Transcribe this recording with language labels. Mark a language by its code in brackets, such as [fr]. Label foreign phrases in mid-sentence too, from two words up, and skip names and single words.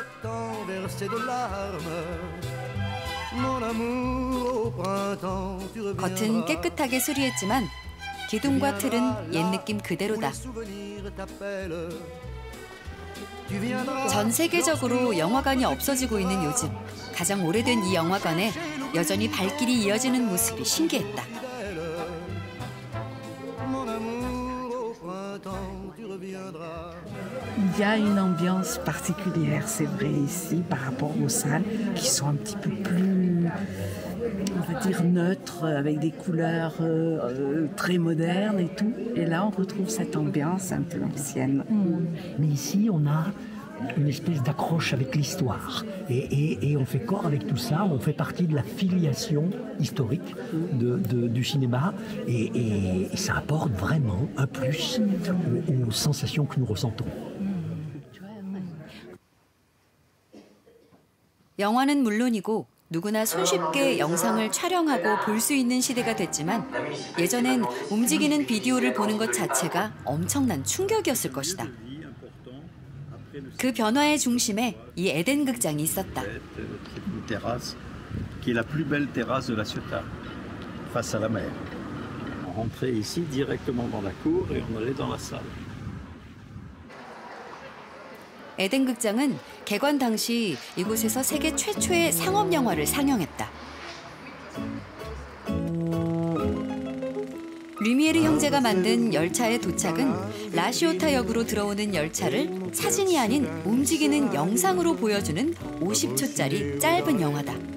[ko] 겉은 깨끗하게 수리했지만 기둥과 틀은 옛 느낌 그대로다. 전 세계적으로 영화관이 없어지고 있는 요즘 가장 오래된 이 영화관에 여전히 발길이 이어지는 모습이 신기했다. [fr] Il y a une ambiance particulière, c'est vrai, ici, par rapport aux salles qui sont un petit peu plus, on va dire, neutres, avec des couleurs très modernes et tout. Et là, on retrouve cette ambiance un peu ancienne. Mais ici, on a une espèce d'accroche avec l'histoire. Et on fait corps avec tout ça, on fait partie de la filiation historique du cinéma. Et ça apporte vraiment un plus aux sensations que nous ressentons. [ko] 영화는 물론이고 누구나 손쉽게 영상을 촬영하고 볼 수 있는 시대가 됐지만 예전엔 움직이는 비디오를 보는 것 자체가 엄청난 충격이었을 것이다. 그 변화의 중심에 이 에덴 극장이 있었다. [fr] terrasse qui est la plus belle terrasse de La Ciotat, face à la mer. On rentrait ici directement dans la cour et on allait dans la salle. [ko] 에덴 극장은 개관 당시 이곳에서 세계 최초의 상업 영화를 상영했다. 류미에르 형제가 만든 열차의 도착은 라시오타역으로 들어오는 열차를 사진이 아닌 움직이는 영상으로 보여주는 50초짜리 짧은 영화다.